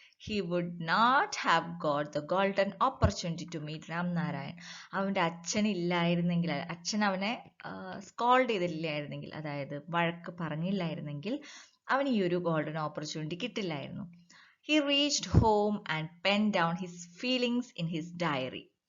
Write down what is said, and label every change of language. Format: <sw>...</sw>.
<en>he would not have got the golden opportunity to meet Ramnarayan.</en> <ml>അവൻ്റെ അച്ഛനില്ലായിരുന്നെങ്കിൽ, അച്ഛൻ അവനെ scold ചെയ്തില്ലായിരുന്നെങ്കിൽ, അതായത് വഴക്ക് പറഞ്ഞില്ലായിരുന്നെങ്കിൽ അവന് ഈ ഒരു golden opportunity കിട്ടില്ലായിരുന്നു.</ml> <en>He reached home and penned down his feelings in his diary.</en>